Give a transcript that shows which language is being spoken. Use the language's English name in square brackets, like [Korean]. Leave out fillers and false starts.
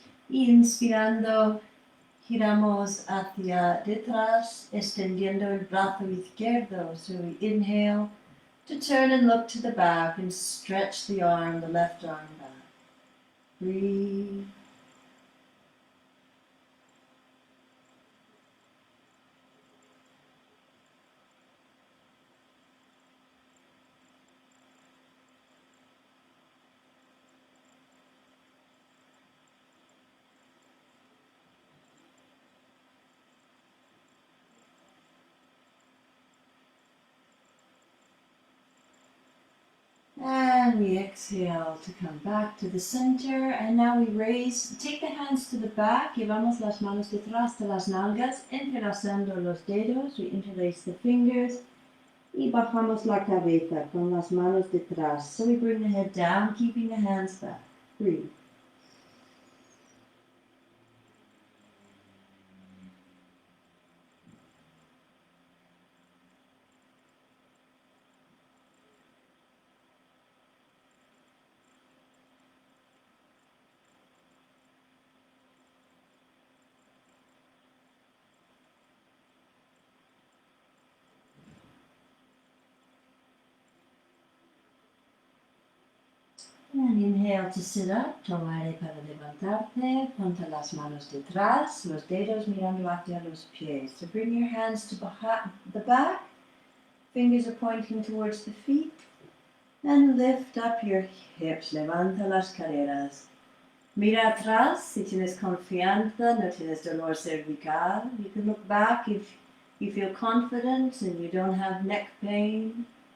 [Spanish] Y inspirando, giramos hacia detrás, extendiendo el brazo izquierdo. [English] So we inhale to turn and look to the back and stretch the arm, the left arm back. Breathe. And we exhale to come back to the center. And now we raise, take the hands to the back. [Spanish] Llevamos las manos detrás de las nalgas, entrelazando los dedos. [English] We interlace the fingers. [Spanish] Y bajamos la cabeza con las manos detrás. [English] So we bring the head down, keeping the hands back. Breathe. And inhale to sit up, [Spanish] toma aire para levantarte, ponte las manos detrás, los dedos mirando hacia los pies. [English] So bring your hands to the back, fingers are pointing towards the feet, and lift up your hips, [Spanish] levanta las caderas. Mira atrás si tienes confianza, no tienes dolor cervical. [English] You can look back if you feel confident and you don't have neck pain.